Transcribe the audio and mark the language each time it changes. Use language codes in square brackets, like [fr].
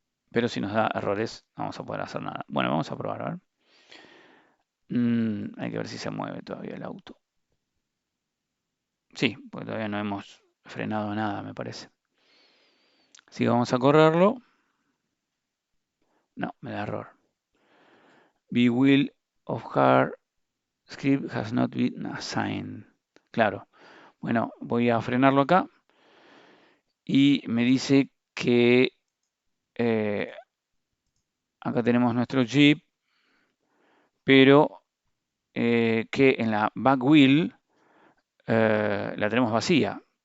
[es] Pero si nos da errores no vamos a poder hacer nada. Bueno, vamos a probar, a ver. Hay que ver si se mueve todavía el auto. Sí, porque todavía no hemos frenado nada, me parece. Así que vamos a correrlo. No, me da error. [en] Wheel of car script has not been assigned. [es] Claro. Bueno, voy a frenarlo acá. Y me dice que acá tenemos nuestro Jeep, pero que en la back wheel la tenemos vacía.